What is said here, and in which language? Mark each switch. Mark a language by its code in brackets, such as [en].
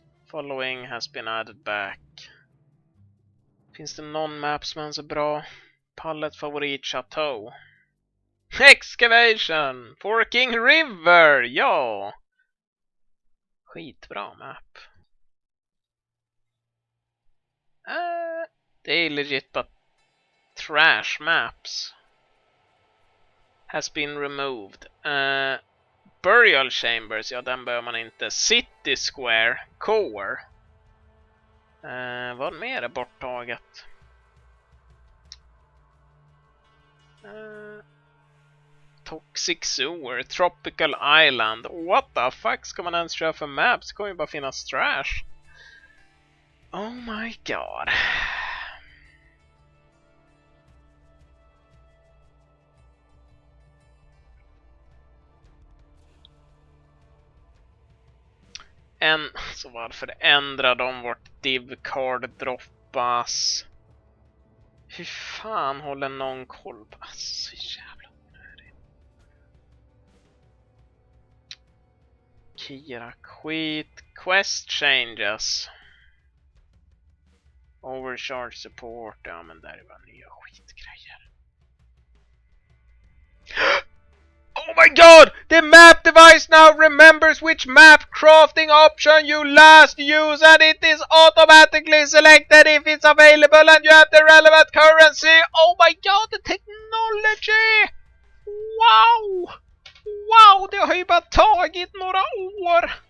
[en] Following has been added back. [sv] Finns det någon map som är så bra? Pallet favorit Chateau. Excavation! Forking River! Ja! Skitbra map. Det är legit att trash maps [en] has been removed. [sv] Burial Chambers, ja den bör man inte. City Square, Core. Vad mer är borttaget? Toxic Sewer, Tropical Island. [en] What the fuck [sv] ska man ens köra för maps? Det kommer ju bara finnas trash. [en] Oh my god. [sv] Så varför ändrar de vart div-card droppas? Hur fan håller någon koll på? Alltså, så jävla onödigt. [en] Kira, [sv] skit. [en] Quest changes. Overcharge support. [sv] Ja, men där var nya skitgrejer. [en] Oh my god! The map device now remembers which map crafting option you last used and it is automatically selected if it's available and you have the relevant currency. Oh my god, the technology! Wow! [sv] Wow, det har ju bara tagit några år!